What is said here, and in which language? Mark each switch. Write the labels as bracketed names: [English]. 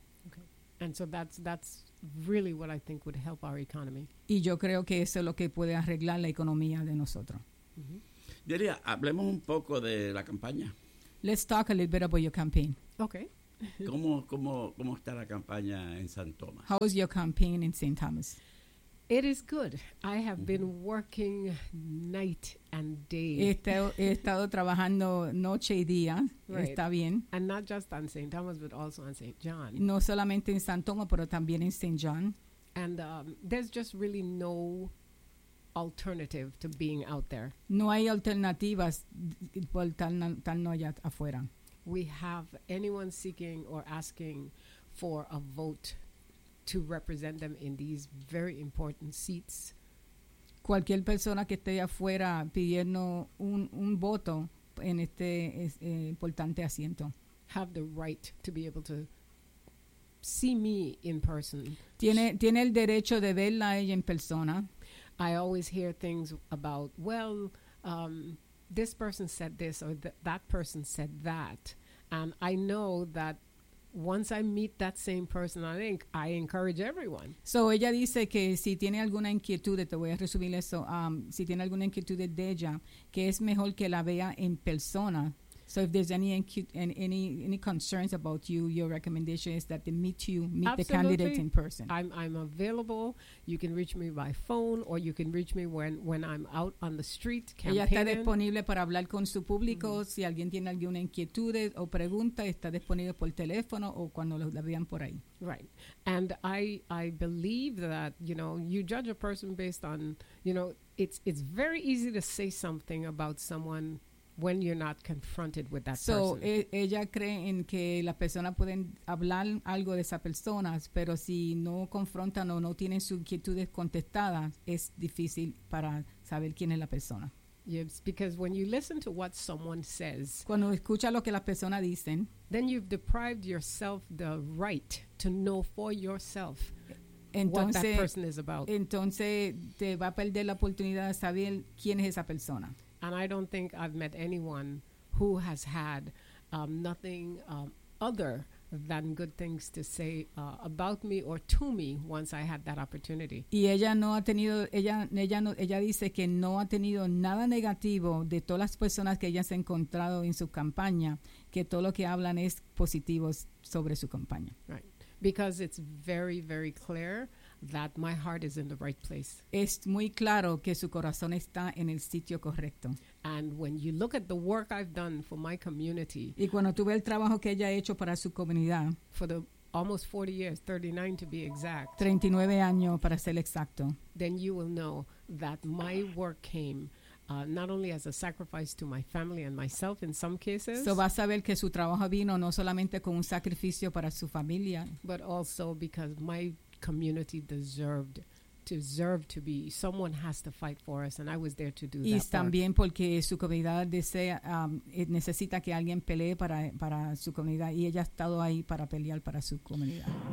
[English] Okay. And so that's really what I think would help our economy. [Spanish] Y yo creo que eso es lo que puede arreglar la economía de nosotros. Mm-hmm. Yeria, hablemos un poco de la campaña. [English] Let's talk a little bit about your campaign. Okay. [Spanish] ¿Cómo está la campaña en San Tomás? [English] How is your campaign in St. Thomas? It is good. I have been working night and day. [Spanish] He estado trabajando noche y día. Right. Está bien. [English] And not just on St. Thomas, but also on St. John. [Spanish] No solamente en San Tomás, pero también en St. John. [English] And there's just really no alternative to being out there. [Spanish] No hay alternativas por estar no allá afuera. [English] We have anyone seeking or asking for a vote to represent them in these very important seats. [Spanish] Cualquier persona que esté afuera pidiendo un voto en este importante asiento. [English] Have the right to be able to see me in person. [Spanish] Tiene el derecho de verla ella en persona. [English] I always hear things about, well, this person said this or that person said that. And I know that once I meet that same person, I encourage everyone. [Spanish] So ella dice que si tiene alguna inquietud, te voy a resumir eso, si tiene alguna inquietud de ella, que es mejor que la vea en persona. [English] So if there's any concerns about you, your recommendation is that they meet Absolutely. The candidate in person. I'm available. You can reach me by phone or you can reach me when I'm out on the street campaigning. [Spanish] Ella está disponible para hablar con su público. Mm-hmm. Si alguien tiene alguna inquietud o pregunta, está disponible por teléfono o cuando la vean por ahí. [English] Right. And I believe that, you know, you judge a person based on, you know, it's very easy to say something about someone when you're not confronted with that so person. [Spanish] Ella cree en que la persona puede hablar algo de esa persona, pero si no confrontan o no tienen sus inquietudes contestadas, es difícil para saber quién es la persona. [English] Yes, because when you listen to what someone says, [Spanish] cuando escucha lo que la persona dicen, [English] then you've deprived yourself the right to know for yourself [Spanish] entonces, [English] what that person is about. [Spanish] Entonces te va a perder la oportunidad de saber quién es esa persona. [English] And I don't think I've met anyone who has had nothing other than good things to say about me or to me once I had that opportunity. [Spanish] Y ella no ha tenido, ella dice que no ha tenido nada negativo de todas las personas que ella se ha encontrado en su campaña, que todo lo que hablan es positivo sobre su campaña. [English] Right. Because it's very, very clear that my heart is in the right place. [Spanish] Es muy claro que su corazón está en el sitio correcto. [English] And when you look at the work I've done for my community, [Spanish] y cuando tú ves el trabajo que ella ha hecho para su comunidad, [English] for the almost 40 years, 39 to be exact, [Spanish] 39 años para ser exacto, [English] then you will know that my work came not only as a sacrifice to my family and myself in some cases, [Spanish] so vas a ver que su trabajo vino no solamente con un sacrificio para su familia, [English] but also because my community deserved to be someone has to fight for us, and I was there to do that. [Spanish] Y también porque su comunidad desea necesita que alguien pelee para su comunidad, y ella ha estado ahí para pelear para su comunidad.